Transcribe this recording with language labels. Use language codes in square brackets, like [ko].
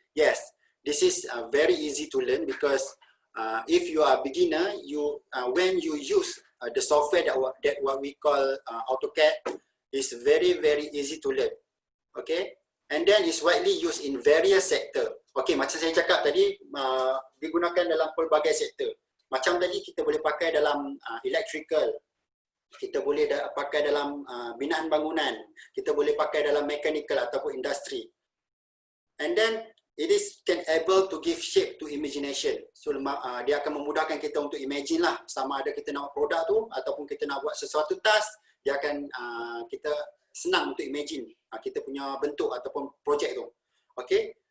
[en] Yes, this is very easy to learn because if you are a beginner, when you use the software that what we call AutoCAD, is very easy to learn. Okay, and then it's widely used in various sector. [ms] Okay, macam saya cakap tadi, digunakan dalam pelbagai sektor. Macam tadi kita boleh pakai dalam electrical, kita boleh pakai dalam binaan bangunan, kita boleh pakai dalam mechanical ataupun industri. [en] And then it is can able to give shape to imagination. [ms] So dia akan memudahkan kita untuk imagine lah, sama ada kita nak buat produk tu ataupun kita nak buat sesuatu task, dia akan kita senang untuk imagine kita punya bentuk ataupun projek tu. Okay.